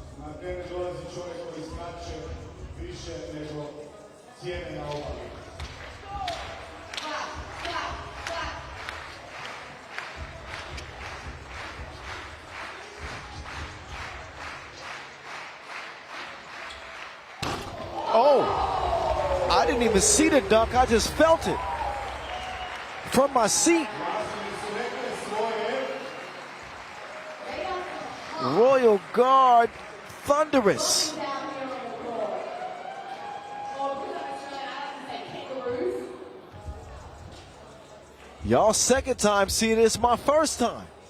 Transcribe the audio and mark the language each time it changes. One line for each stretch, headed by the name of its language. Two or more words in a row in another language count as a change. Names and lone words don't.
Croatian: Na teren dolazi čovjek koji skače više nego cijene na obali.
English: Oh, I didn't even see the dunk. I just felt it from my seat. Royal Guard, thunderous. Y'all second time seeing this, my first time.